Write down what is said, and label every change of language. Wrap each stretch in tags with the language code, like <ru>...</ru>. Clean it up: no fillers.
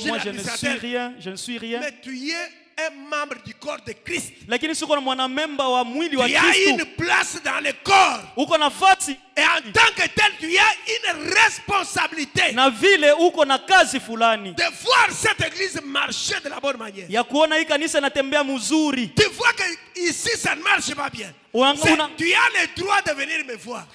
<fr>ne suis rien, je ne suis rien. Mais tu es un membre du corps de Christ.</fr> <sw>Lakini siko na mwanamemba wa mwili wa Kristo.</sw> <fr>Tu as une place dans le corps.</fr> <sw>Uko nafasi.</sw> <fr>Et en tant que tel, tu as une responsabilité.</fr> <sw>Na vile uko na kazi fulani.</sw> <fr>De voir cette église marcher de la bonne manière.</fr> <sw>Ya kuona hii kanisa inatembea mzuri.</sw> <fr>Tu vois que ici ça ne marche pas bien. Tu as le droit de venir me voir.</fr>